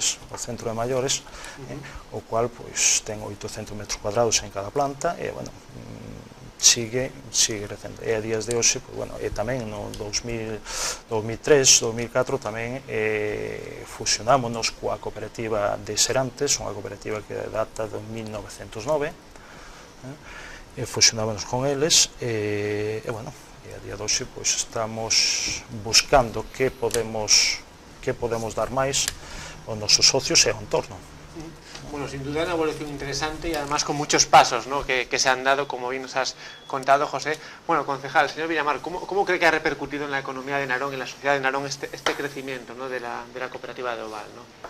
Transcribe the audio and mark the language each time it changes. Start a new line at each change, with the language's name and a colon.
Galician: o centro de maiores, o cual pois ten 800 metros cuadrados en cada planta e, bueno, sigue recendo. E a días de hoxe, pois, bueno, e tamén no 2003, 2004 tamén fusionámonos coa cooperativa de Serantes, unha cooperativa que data de 1909, e fusionámonos con eles e, bueno, e a día de hoxe pois estamos buscando que podemos dar máis aos nosos socios e ao entorno.
Spanish: Bueno, sin duda una evolución interesante y además con muchos pasos, ¿no?, que se han dado, como bien nos has contado, José. Bueno, concejal, señor Villamar, ¿cómo cree que ha repercutido en la economía de Narón, en la sociedad de Narón, este crecimiento, ¿no?, de la cooperativa de Oval, ¿no?